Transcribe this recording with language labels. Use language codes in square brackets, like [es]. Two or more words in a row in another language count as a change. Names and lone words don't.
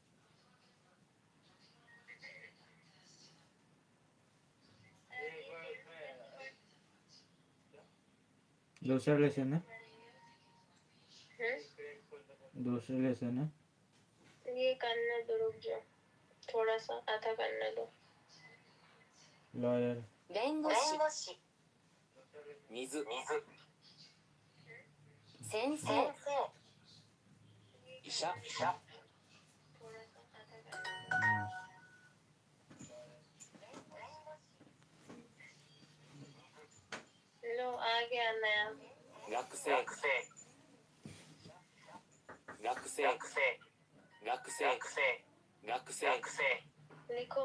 [hi] दूसरा लेसन है। दूसरा लेसन है। ये करने दो, रुक जाओ, थोड़ा सा आधा करने दो। [en] लॉयर [ja] 弁護士。水。先生。医者。 [hi] लो आ गया नया। [ja] 学生。 [hi] लिखो